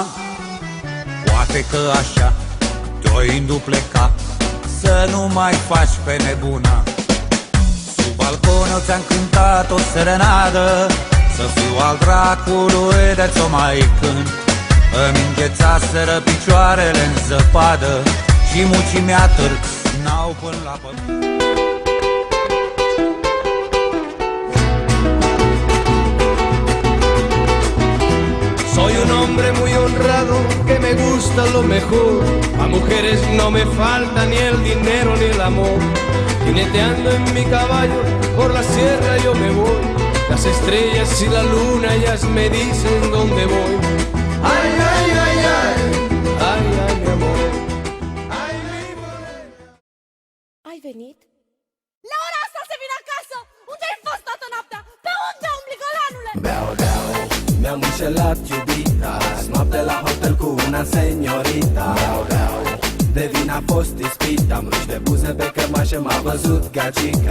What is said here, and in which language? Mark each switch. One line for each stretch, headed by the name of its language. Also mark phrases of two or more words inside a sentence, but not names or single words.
Romanian: Poate că așa te-o indupleca, să nu mai faci pe nebuna. Sub balcon eu ți-am cântat o serenadă, să fiu al dracului de ți-o mai cânt. Îmi înghețaseră picioarele în zăpadă și mucii mea târg n-au până la pământ.
Spanish: Soy un hombre muy honrado que me gusta lo mejor. A mujeres no me falta ni el dinero ni el amor. Jineteando en mi caballo por la sierra yo me voy. Las estrellas y la luna ellas me dicen dónde voy. Ay, ay, ay, ay, ay, ay, mi amor. Ay, mi morena.
Romanian: Ai venit? La ora asta se vine acasă! Unde ai fost toată noaptea? Pe unde umbli, gălanule? Beau, beau, mi-am înșelat iubita, noapte la hotel cu
Spanish: una senyorita.
Romanian: Beau, beau, de vin a fost ispit, am ruși de buze pe cămașă, m-a văzut gagica.